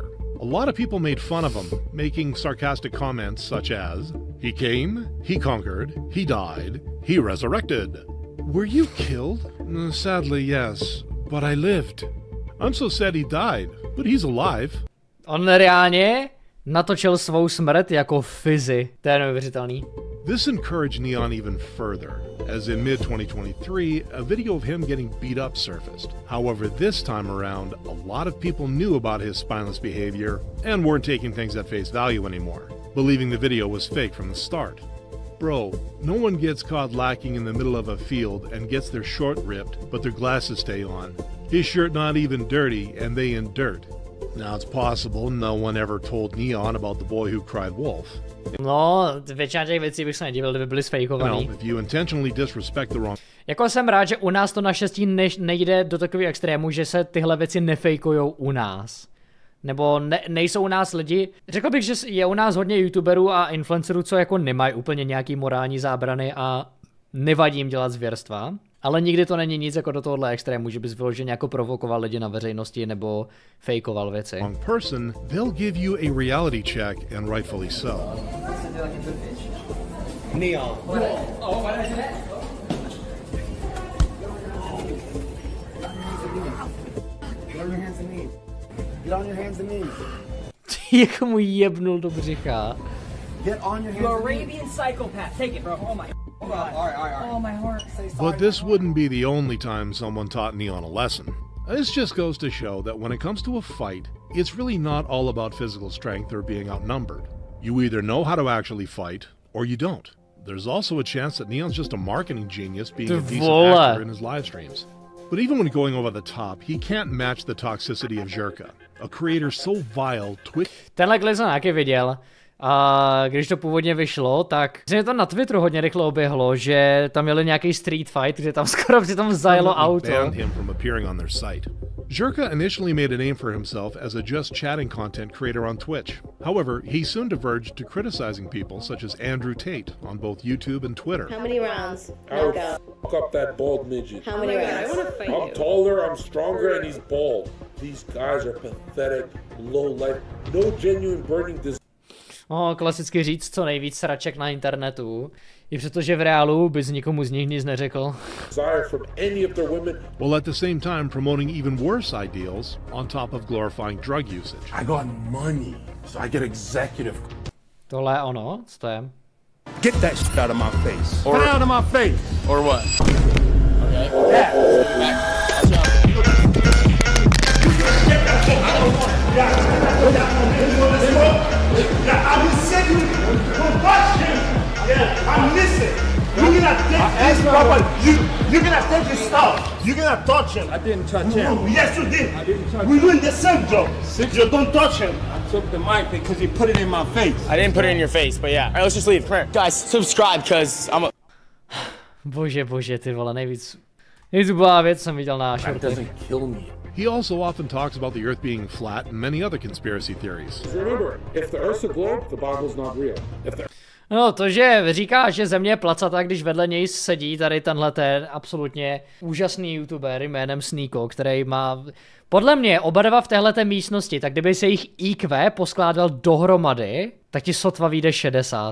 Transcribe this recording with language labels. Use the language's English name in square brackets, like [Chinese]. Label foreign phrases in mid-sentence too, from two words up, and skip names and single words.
[English] A lot of people made fun of him, making sarcastic comments such as, "He came, he conquered, he died, he resurrected. Were you killed? Sadly, yes, but I lived. I'm so sad he died, but he's alive." [Czech] On reálně natočil svou smrt jako Fizzy. To je neuvěřitelný. [English] This encouraged Neon even further, as in mid-2023, a video of him getting beat up surfaced. However, this time around, a lot of people knew about his spineless behavior and weren't taking things at face value anymore, believing the video was fake from the start. Bro, no one gets caught lacking in the middle of a field and gets their short ripped, but their glasses stay on. His shirt not even dirty, and they in dirt. Now it's possible no one ever told Neon about the boy who cried wolf. [Czech] No, většina těch věcí bych se nedivil, kdyby byly sfejkovaný. [English] If you intentionally disrespect the wrong... [Czech] Jako jsem rád, že u nás to naštěstí nejde do takového extrému, že se tyhle věci nefejkujou u nás. Nebo nejsou u nás lidi, řekl bych, že je u nás hodně youtuberů a influencerů, co jako nemají úplně nějaký morální zábrany a nevadí jim dělat zvěrstva. Ale nikdy to není nic jako do tohohle extrému, že bys vyloženě jako provokoval lidi na veřejnosti nebo fejkoval věci. [English] Wrong person, they'll give you a reality check, and rightfully so. Neon. Get on your hands and knees. [Czech] Jak mu jebnul do břicha. [English] Get on your hands. You're Arabian psychopath. Take it, bro. Oh my. All right. Oh my heart. But this wouldn't be the only time someone taught Neon a lesson. This just goes to show that when it comes to a fight, it's really not all about physical strength or being outnumbered. You either know how to actually fight, or you don't. There's also a chance that Neon's just a marketing genius being a decent actor in his live streams. But even when going over the top, he can't match the toxicity of Jirka, a creator so vile, [Czech] Tenhle klip jsem taky viděl. A když to původně vyšlo, tak se to na Twitteru hodně rychle oběhlo, že tam měli nějaký [English] street fight, [Czech] kde tam skoro přitom zajelo auto. [English] Jirka initially made a name for himself as a just chatting content creator on Twitch. However, he soon diverged to criticizing people such as Andrew Tate on both YouTube and Twitter. How many rounds? I would fuck up that bald midget. How many rounds? I want to fight I'm taller, I'm stronger, and he's bald. These guys are pathetic, low life, no genuine burning desire. [Czech] Klasicky říct co nejvíc sraček na internetu, i přestože v reálu bys nikomu z nich nic neřekl. [English] While at the same time promoting even worse ideals on top of glorifying drug usage. I got money, so I get executive. [Czech] Tohle je ono, co to je? [English] Get that shit out of my face. Or out of my face. Or what? Okay. I will send you to touch him. Yeah, I'm missing. You're gonna take his stuff. You're gonna take his stuff. You're gonna touch him. I didn't touch him. Yes, you did. I didn't touch him. We're doing the same job. You don't touch him. I took the mic because he put it in my face. I didn't put it in your face, but yeah. All right, let's just leave. Come here. Guys, subscribe because I'm a... [Czech] Bože, ty vole, nejvíc blbá věc jsem viděl na [English] That doesn't kill me. He also often talks about the Earth being flat and many other conspiracy theories. Remember, if the Earth's a globe, the Bible's not real. [Czech] No, to, že říká, že země je placatá, když vedle něj sedí tady tenhle ten absolutně úžasný youtuber jménem Sneako, který má, podle mě, oba dva v téhleté místnosti, tak kdyby se jich IQ poskládal dohromady, tak ti sotva vyjde 60.